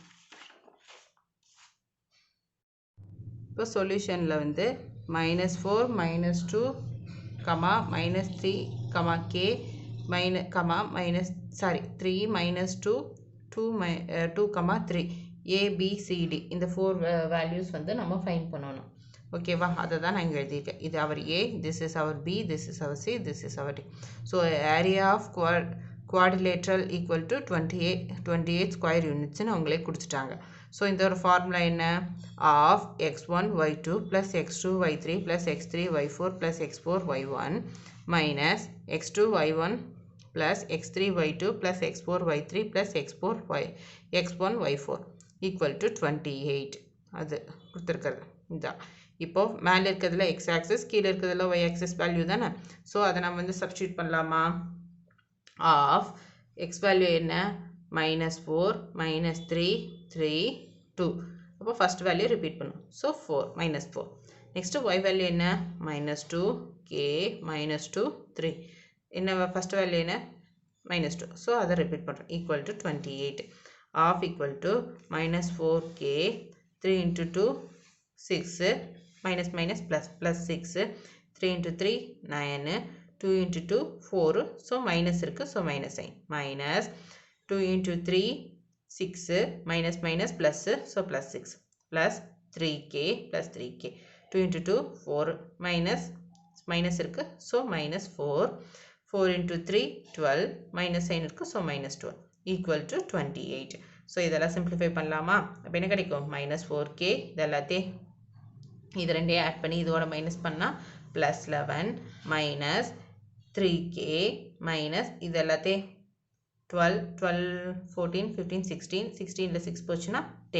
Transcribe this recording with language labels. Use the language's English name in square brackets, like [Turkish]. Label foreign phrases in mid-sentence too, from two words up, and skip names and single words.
[Tamil] இப்போ சொல்யூஷனில் வந்து -4 -2 -3 k -3 -2 2 3 a b c d இந்த 4 வேல்யூஸ் வந்து நம்ம ஃபைண்ட் பண்ணணும். ஓகேவா? அதை தான் நான் இங்கே எழுதியிருக்கேன். இது அவர் [English] a, this is our b, this is our c, this is our d. so area of quadrilateral equal to 28 square units-nu [Tamil] அவங்களே கொடுத்துட்டாங்க. ஸோ இந்த ஒரு ஃபார்முலா என்ன? [English] ஆஃப் x1 y2 plus x2 y3 plus x3 y4 plus x4 y1 minus x2 y1 plus x3 y2 plus x4 y3 plus x1 y4 equal to 28. [Tamil] அது கொடுத்துருக்கிறது இதான். இப்போ மேலே இருக்கிறதுல [English] x axis, [Tamil] கீழே இருக்கிறதுல [English] y axis value [Tamil] தானே. ஸோ அதை நம்ம வந்து சப்ஸ்டியூட் பண்ணலாமா? ஆஃப் [English] x value [Tamil] என்ன? -4 -3 3 2. அப்போ [English] first value repeat [Tamil] பண்ணும். ஸோ 4 -4. [English] next y value [Tamil] என்ன? -2 k -2 3. என்ன [English] first value [Tamil] என்ன? -2. ஸோ அதை ரிப்பீட் பண்ணுறோம். [English] equal to 28. half equal to -4 k 3 into 2 6 minus minus plus plus 6 3 into 3 9 2 into 2 4. so minus இருக்குது, so minus sign. minus 2 into 3 6 minus minus plus, so plus 6 plus 3k plus 3k. 2 into 2 4 minus இருக்கு, so minus 4. 4 into 3 12 minus sign இருக்கு, so minus 12 equal to 28. [Tamil] so இதெல்லாம் simplify பண்ணலாமா? அப்போ என்ன கிடைக்கும்? [English] minus 4k [Tamil] இதெல்லாத்தையும் இது ரெண்டையும் ஆட் பண்ணி இதோட மைனஸ் பண்ணால் [English] plus 11 minus 3k minus [Tamil] இது எல்லாத்தையும் 12 12 14 15 16 16ல 6 போச்சுன்னா 10.